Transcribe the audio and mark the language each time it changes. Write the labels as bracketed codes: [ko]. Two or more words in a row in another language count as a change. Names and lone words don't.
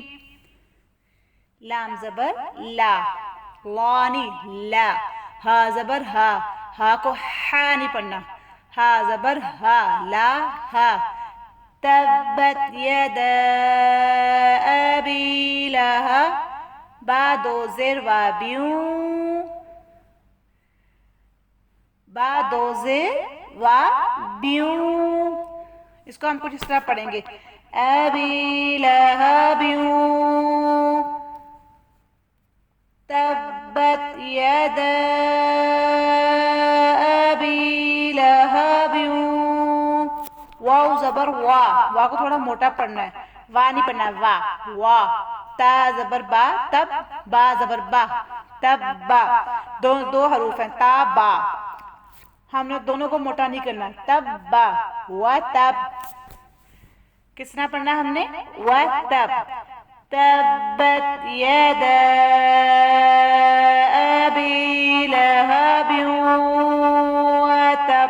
[ur] لام زبر لا، لا نہیں لا. ہا زبر ہا، ہا کو ہا نہیں پڑھنا، ہا زبر ہا، لا ہا. [ar] تبت یدا ابی لہب. [ur] با دو زیر و بیوں، با دو زیر و بیوں. اس کو ہم کچھ اس طرح پڑھیں گے، ابی لہب. [ar] تبت یدا ابی لہب. [ur] واو زبر وا، وا کو تھوڑا موٹا پڑھنا ہے، وا نہیں پڑھنا، وا وا. تا زبر با تب، با زبر با تب با. دو حروف ہیں تا با، ہم نے دونوں کو موٹا نہیں کرنا. تب با و تب. کس طرح پڑھنا ہم نے، و تب. [ar] تبت یدا ابی لہب وتب.